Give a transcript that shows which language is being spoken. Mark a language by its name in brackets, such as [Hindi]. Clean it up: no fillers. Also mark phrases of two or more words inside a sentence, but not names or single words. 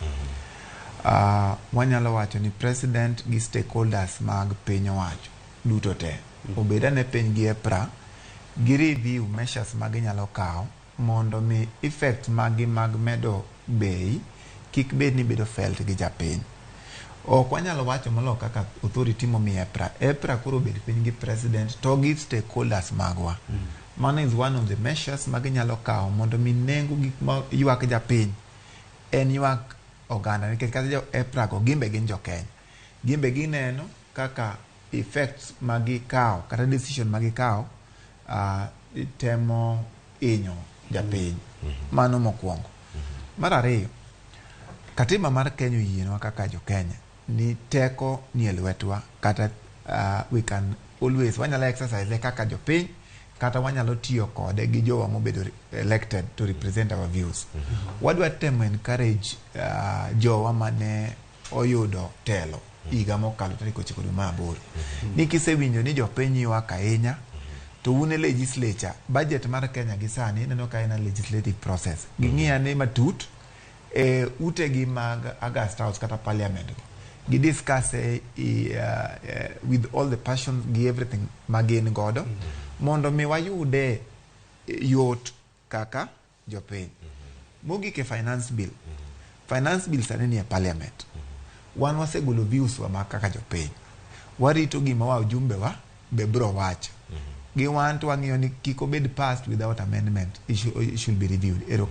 [Luo (Kenya and Tanzania)] Wanyalo wacho ni president gi stakeholders mag piny owacho duto te obeda ne piny gi EPRA gi [English] review measures [Luo (Kenya and Tanzania)] mag nyalo kawo mondo mi effect mag medo bei kik bed ni bedo felt gi japiny. Ok wanyalo wacho molo kaka authority momi EPRA koro bed piny gi president to gi stakeholders magwa. Mano [English] is one of the measures [Luo (Kenya and Tanzania)] mag nyalo kawo mondo mi nengo gik ma ywak japiny en ywak oganda, nikech kata jo EPRA go gimbe gin jo Kenya. Gimbe gineno kaka effects magi kawo kata decision magi kawo temo inyo japiny. Mano mokwongo. Mar ariyo, katiba mar Kenya oyienwa kaka jo Kenya ni teko ni e lwetwa, kata [English] we can always [Luo (Kenya and Tanzania)] wanyalo exercise kaka jopiny, kata wanyalo tiyo kode gi jowa mobedo [English] elected to represent our views. [Luo (Kenya and Tanzania)] Wadwa temo encourage jowa mane oyudo telo higa mokalo tarik 9 dwe mar 8 ni kisewinjo ni jopiny ywak ahinya to une [English] legislature budget [Luo (Kenya and Tanzania)] mar Kenya gi sani neno ka en [English] legislative process [Luo (Kenya and Tanzania)] ging'iya ne matut ute gi mag Augusta House kata parliament gi [English] discuss with all the passion [Luo (Kenya and Tanzania)] gi everything magin godo mondo mi wayude yot kaka jopiny. Mogik e finance bill sani ni e parliament. Wan wasegolo views wa ma kaka jopiny, warito gima wa ujumbe wa be bro wacho gi wan to wang'iyo ni kik obed [English] passed without amendment. It should be reviewed.